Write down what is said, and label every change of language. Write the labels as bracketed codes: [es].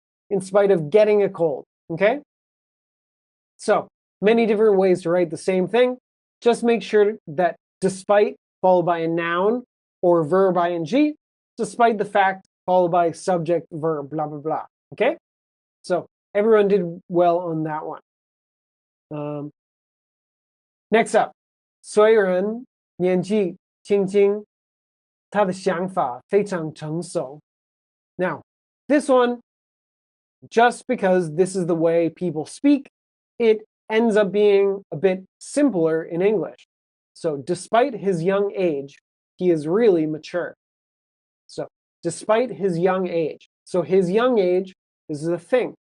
[en] In spite of getting a cold. Okay? So many different ways to write the same thing. Just make sure that despite followed by a noun or verb ing, despite the fact followed by subject, verb, blah, blah, blah. Okay? So everyone did well on that one. Next up, [zh] 虽然年纪轻轻，他的想法非常成熟. [en] Now, this one, just because this is the way people speak, it ends up being a bit simpler in English. So despite his young age, he is really mature. So despite his young age. So his young age, this is a thing.